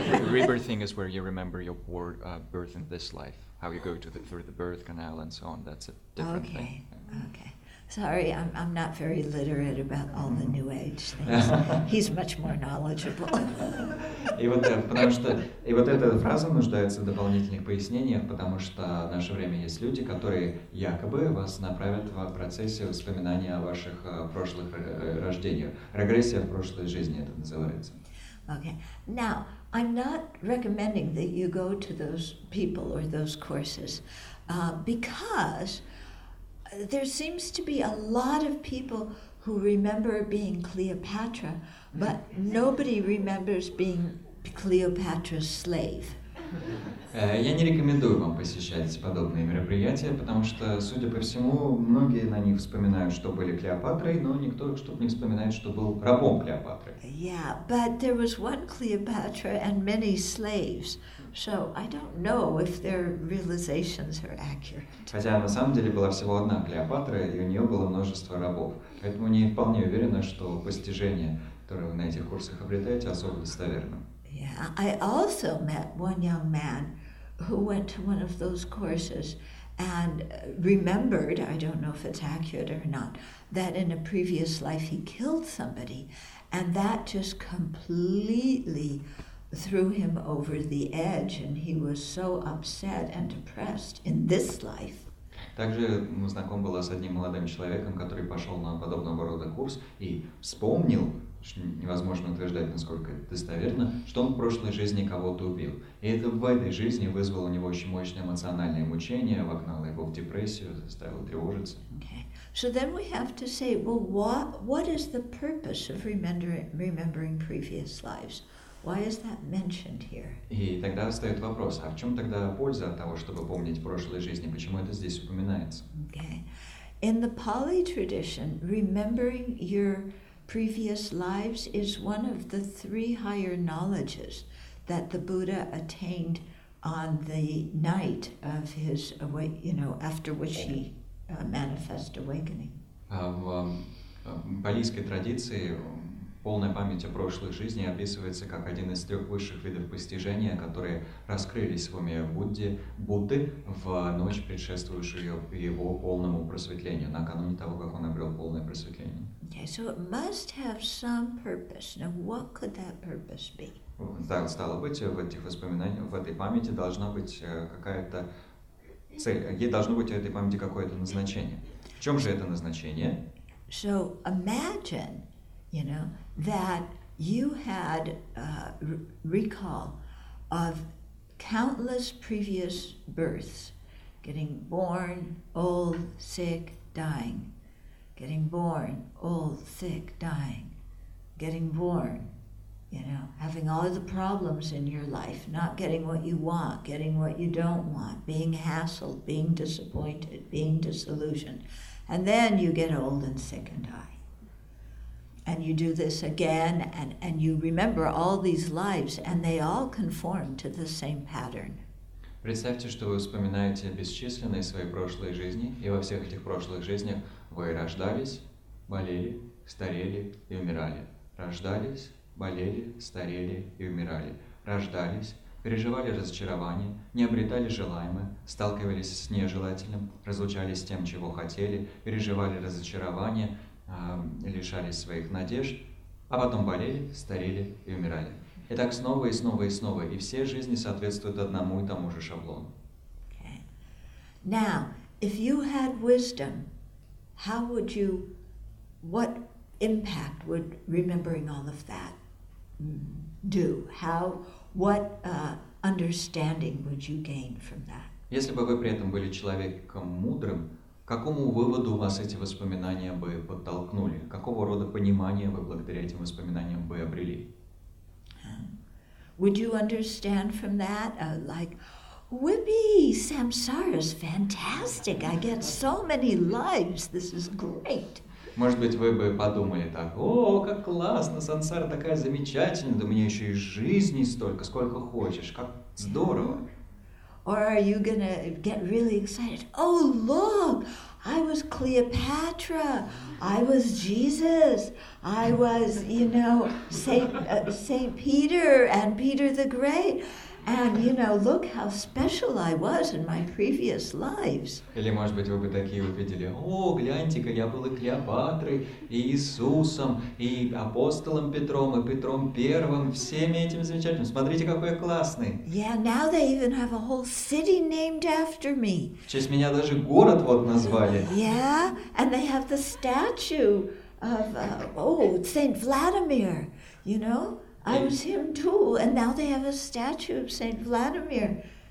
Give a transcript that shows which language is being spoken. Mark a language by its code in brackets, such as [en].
[en] Rebirthing is where you remember your birth in this life, how you go through the birth canal and so on. That's a different thing. Okay. Sorry, I'm not very literate about all the New Age things. He's much more knowledgeable. [ru] И вот эта фраза нуждается в дополнительных пояснениях, потому что в наше время есть люди, которые якобы вас направят в процессе воспоминания о ваших прошлых рождениях. Регрессия в прошлой жизни это называется. [en] Okay. Now, I'm not recommending that you go to those people or those courses because there seems to be a lot of people who remember being Cleopatra, but nobody remembers being Cleopatra's slave. [ru] Я не рекомендую вам посещать подобные мероприятия, потому что, судя по всему, многие на них вспоминают, что были Клеопатрой, но никто не вспоминает, что был рабом Клеопатры. [en] Yeah, but there was one Cleopatra and many slaves, so I don't know if their realizations are accurate. [ru] Хотя на самом деле была всего одна Клеопатра, и у нее было множество рабов. Поэтому не вполне уверена, что постижение, которое вы на этих курсах обретаете, особо достоверно. [en] Yeah, I also met one young man who went to one of those courses and remembered, I don't know if it's accurate or not, that in a previous life he killed somebody, and that just completely threw him over the edge, and he was so upset and depressed in this life. [ru] Также знаком был с одним молодым человеком, который пошел на подобного рода курс и вспомнил, что невозможно утверждать, насколько это достоверно, что он в прошлой жизни кого-то убил. И это в этой жизни вызвало у него очень мощное эмоциональное мучение, вогнало его в депрессию, заставило тревожиться. [en] Okay. So then we have to say, well, what is the purpose of remembering previous lives? Why is that mentioned here? [ru] И тогда встает вопрос, а в чем тогда польза от того, чтобы помнить прошлой жизни? Почему это здесь упоминается? [en] Okay. In the Pali tradition, remembering your previous lives is one of the 3 higher knowledges that the Buddha attained on the night of his after which he manifest awakening. [ru] В палийской традиции полная память о прошлой жизни описывается как один из 3 высших видов постижения, которые раскрылись в уме Будды в ночь, предшествующую его полному просветлению, накануне того, как он обрел полное просветление. [en] Okay, so it must have some purpose. Now, what could that purpose be? [ru] Так, стало быть, в этих воспоминаниях, в этой памяти должна быть какая-то цель, ей должно быть в этой памяти какое-то назначение. В чем же это назначение? [en] So imagine, that you had recall of countless previous births, getting born, old, sick, dying, getting born, old, sick, dying, getting born, having all the problems in your life, not getting what you want, getting what you don't want, being hassled, being disappointed, being disillusioned. And then you get old and sick and die. And you do this again, and you remember all these lives, and they all conform to the same pattern. [ru] Представьте, что вы вспоминаете бесчисленные свои прошлые жизни, и во всех этих прошлых жизнях вы рождались, болели, старели и умирали. Рождались, болели, старели и умирали. Рождались, переживали разочарование, не обретали желаемое, сталкивались с нежелательным, разлучались с тем, чего хотели, переживали разочарование, лишались своих надежд, а потом болели, старели и умирали. И так снова и снова и снова, и все жизни соответствуют одному и тому же шаблону. [en] Okay. Now, if you had wisdom, what impact would remembering all of that do? what understanding would you gain from that? [ru] Если бы вы при этом были человеком мудрым, к какому выводу вас эти воспоминания бы подтолкнули? Какого рода понимание вы благодаря этим воспоминаниям бы обрели? [en] Would you understand from that, like, whippy, samsara is fantastic. I get so many lives. This is great. [ru] Может быть, вы бы подумали так: о, как классно, сансара такая замечательная, да у меня еще и жизни столько, сколько хочешь, как здорово. [en] Or are you gonna get really excited? Oh, look, I was Cleopatra, I was Jesus, I was, Saint Peter and Peter the Great. And, look how special I was in my previous lives. [ru] Или, может быть, вы бы такие увидели: о, гляньте-ка, я был и Клеопатрой, и Иисусом, и апостолом Петром, и Петром Первым, всеми этими замечательными. Смотрите, какой я классный. [en] Yeah, now they even have a whole city named after me. [ru] В честь меня даже город вот назвали. [en] Yeah, and they have the statue of, Saint Vladimir, I was him too, and now they have a statue of Saint Vladimir,